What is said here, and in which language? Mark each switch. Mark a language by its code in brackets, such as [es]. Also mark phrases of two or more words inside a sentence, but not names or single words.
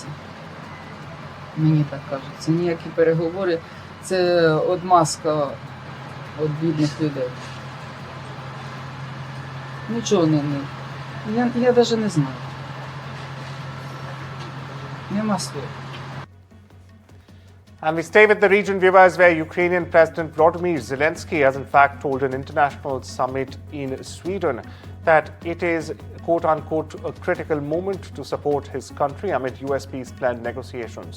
[uk] Мені так кажеться. Ніякі переговори – це одмазка від бідних людей. Нічого не. Я навіть не знаю. Нема слів. [en] And we stay with the region, viewers, where Ukrainian President Volodymyr Zelensky has in fact told an international summit in Sweden that it is, quote-unquote, a critical moment to support his country amid US peace plan negotiations.